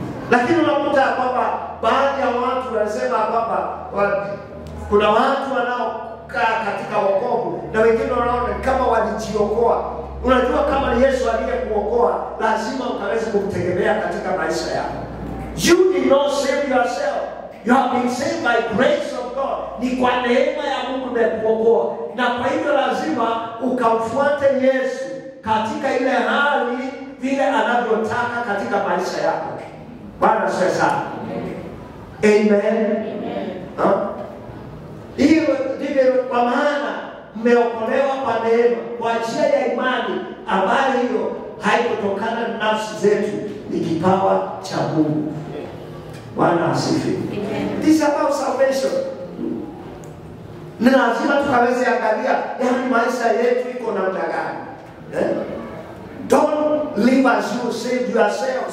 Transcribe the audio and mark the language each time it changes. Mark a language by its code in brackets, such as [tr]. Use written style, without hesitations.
[sw] Lakini unakuta kwamba baadhi ya watu wanasema kwamba kuna watu wanaokaa katika wokovu na wengine wanaona kama walijiokoa. Unajua kama ni Yesu aliyekuokoa, lazima ukaweze kumtegemea katika maisha yako. [en] You did not save yourself. You have been saved by grace of God. [sw] Ni kwa neema ya Mungu imekuokoa. Na kwa hivyo lazima ukamfuate Yesu katika ile hali vile anavyotaka katika maisha yako. Bwana asifiwe sana. Amen. Hiyo ndivyo kwa maana mmeokolewa kwa neema, kwa njia ya imani, ambayo hiyo haikutokana na nafsi zetu, ni kipawa cha Mungu. Bwana asifiwe. [en] This is about salvation. [sw] Ni lazima tukaweze angalia yani maisha yetu iko namna gani. [en] Don't live as you save yourself.